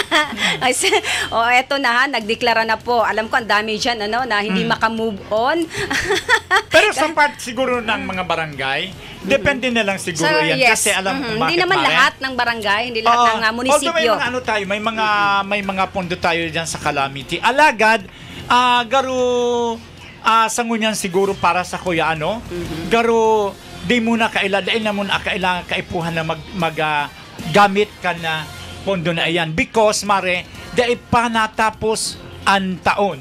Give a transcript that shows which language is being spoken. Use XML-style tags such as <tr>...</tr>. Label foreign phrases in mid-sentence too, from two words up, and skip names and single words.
<tl>Eto na ha, nagdeklara na po. Alam ko, ang dami dyan, na hindi maka-move on. Pero sa part siguro ng mga barangay, depende na lang siguro yan. Yes. Kasi alam ko bakit, hindi naman Mare? lahat ng barangay, hindi lahat ng munisipyo. Although may mga pondo tayo diyan sa calamity.</tl> <bik>Alagad, garo sangunyan siguro para sa kuya garo di muna dahil na muna kailangan kaipuhan na gamit ka na pondo na iyan because Mare, dahil pa natapos ang taon.</bik>